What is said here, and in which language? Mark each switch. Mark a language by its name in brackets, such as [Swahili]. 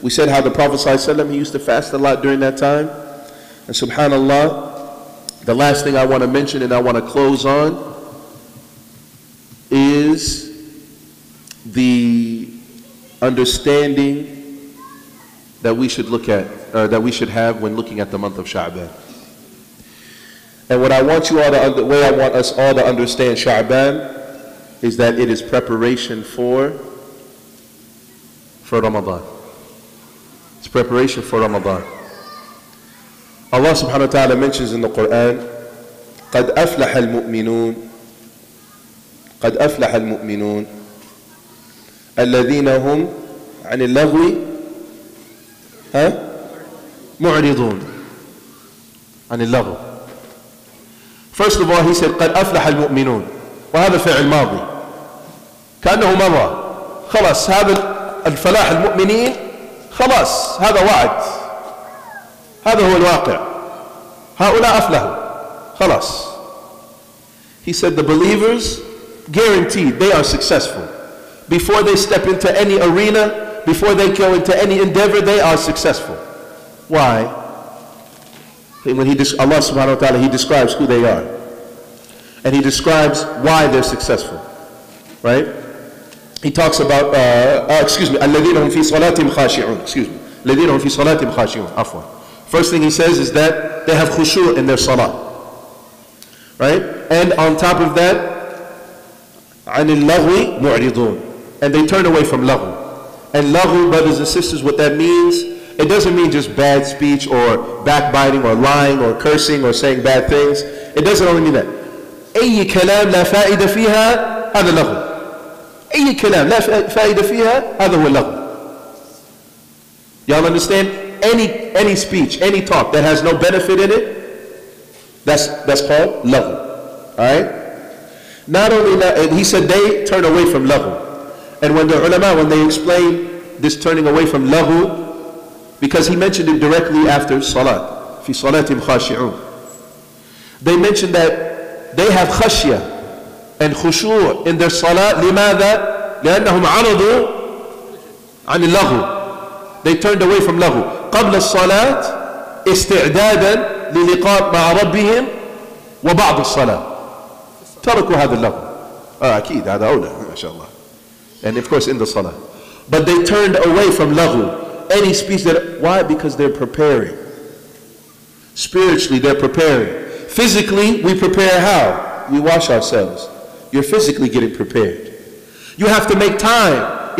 [English] We said how the Prophet ﷺ, he used to fast a lot during that time. And subhanallah, the last thing I want to mention and I want to close on is the understanding that we should look at, or that we should have when looking at the month of Sha'ban. And what I want you all to, the way I want us all to understand Sha'ban is that it is preparation for Ramadan. It's preparation for Ramadan. Allah subhanahu wa ta'ala mentions in the Quran, [Arabic] قَدْ أَفْلَحَ الْمُؤْمِنُونَ قَدْ أَفْلَحَ الْمُؤْمِنُونَ الَّذِينَ هُمْ عَنِ اللَّغْوِ مُعْرِضُونَ عَنِ اللَّغْوِ. [English] First of all, he said, [Arabic] قَدْ أَفْلَحَ الْمُؤْمِنُونَ. وهذا فعل ماضي كأنه مضى. خلاص هذا الفلاح المؤمنين، خلاص هذا وعد، هذا هو الواقع. هؤلاء أفلحوا خلاص. [English] He said the believers, guaranteed they are successful. Before they step into any arena, before they go into any endeavor, they are successful. Why? When Allah subhanahu wa ta'ala, He describes who they are. And He describes why they're successful, right? He talks about, [Arabic] الَّذِينَ هُمْ فِي صَلَاتِهِمْ خَاشِعُونَ. الَّذِينَ هُمْ فِي صَلَاتِهِمْ خَاشِعُونَ. Afwan. [English] First thing he says is that they have khushu' in their salah, right? And on top of that, [Arabic] عَنِ اللَّغْوِ مُعْرِضُونَ. [English] And they turn away from laghu. And laghu, brothers and sisters, what that means, it doesn't mean just bad speech or backbiting or lying or cursing or saying bad things. It doesn't only mean that. [Arabic] أي كلام لا فائدة فيها هذا لغو. أي كلام لا فائدة فيها هذا هو لغو. [English] Y'all understand? Any speech, any talk that has no benefit in it, that's called laghu. Alright? Not only that, he said they turn away from laghu. And when the ulama, when they explain this turning away from laghu, because he mentioned it directly after salat, [Arabic] fi salatim khashi'un. [English] They mentioned that they have khashya and khushu' in their salah. [Arabic] لماذا? لأنهم عرضوا عن اللغو. [English] They turned away from لغو. [Arabic] قبل الصلاة استعدادا للقاء مع ربهم وبعد الصلاة تركوا هذا اللغو. أكيد هذا أولى ما شاء الله. [English] And of course in the salah. But they turned away from laghu. Any speech that, why? Because they're preparing. Spiritually they're preparing. Physically we prepare how? We wash ourselves. You're physically getting prepared. You have to make time.